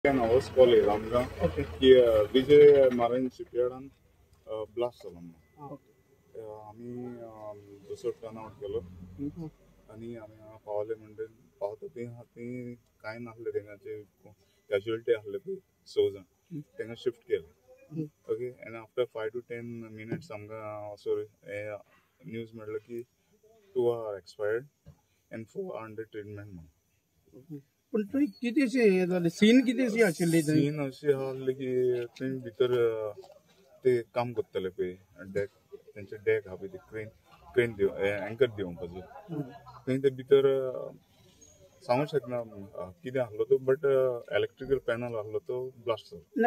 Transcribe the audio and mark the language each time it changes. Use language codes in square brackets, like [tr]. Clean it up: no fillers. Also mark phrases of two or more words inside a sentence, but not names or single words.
[en] hours call [kok] येयला आमकां की विजय मारीन शिपयार्डान ब्लास्ट जालो आमी दुसरो [en] turn out [kok] केलो आनी आमी पावले म्हणजे पावता थंय कांय नासलें तेंगाचे कॅज्युअलिटी आसले पळय 6 जाण तेंका शिफ्ट केलें [en] okay and after 5 to 10 minutes [kok] आमकां असो न्यूज मेळ्ळो की [en] 2 are expired and 4 are under treatment [kok] म्हणून. पण थंय कितेंशें हें जालें सीन कितेंशी आशिल्ली थंय सीन अशी आसली की थंय भितर ते काम करतले पळय डेक तेंचे डेक आहा पळय ते [en] crane anchor [kok] दिवपाचो थंय ते भितर सांगूंक शकना कितें आसलो तो [en] but electrical panel [kok] आसलो तो ब्लास्ट जालो.